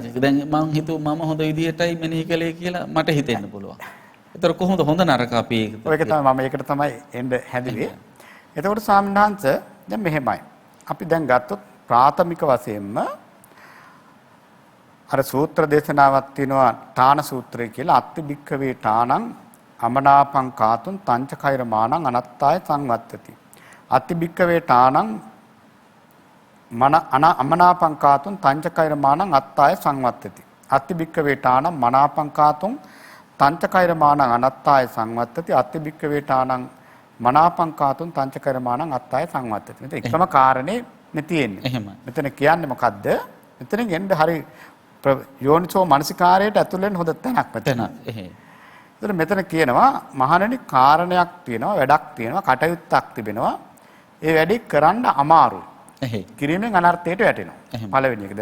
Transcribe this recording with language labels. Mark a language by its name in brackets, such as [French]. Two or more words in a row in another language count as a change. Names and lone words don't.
[Sinhala] දැන් මම හිතුවා මම හොඳ විදිහටයි මෙනෙහි කළේ කියලා මට හිතෙන්න පුළුවන්. ඒතර කොහොමද හොඳ නරක අපි ඒක තමයි මම ඒකට තමයි එන්න හැදුවේ. එතකොට සාමණේරයන්ස දැන් මෙහෙමයි. අපි දැන් ගත්තොත් ප්‍රාථමික වශයෙන්ම අර සූත්‍ර දේශනාවක් තියෙනවා ඨාන සූත්‍රය කියලා [Pali] අත්ති භික්ඛවේ ඨානං අමනාපං කාතුන් තංචකෛර මානං අනත්තාය සංවත්තති. අත්ති භික්ඛවේ ඨානං අමනාපං කාතුන් තංචකෛර මානං අත්තාය සංවත්තති. අත්ති භික්ඛවේ ඨානං මනාපං කාතුන් තංචකෛර මානං අනත්තාය සංවත්තති. අත්ති භික්ඛවේ ඨානං මනාපං කාතුන් තංචකෛර මානං අත්තාය සංවත්තති. [Sinhala] මෙතන එකම කාරණේ මේ තියෙන්නේ. එහෙමයි. මෙතන කියන්නේ මොකද්ද? මෙතනින් එන්න හරි යෝනිසෝ මනසිකාරයට ඇතුල් වෙන්න හොඳ තැනක් මෙතන. ඒතර මෙතන කියනවා මහණෙනි කාරණයක් තියෙනවා, වැඩක් තියෙනවා, කටයුත්තක් තිබෙනවා. ඒ වැඩේ කරන්න අමාරුයි. කිරීමෙන් අනර්ථයට වැටෙනවා. පළවෙනි එක.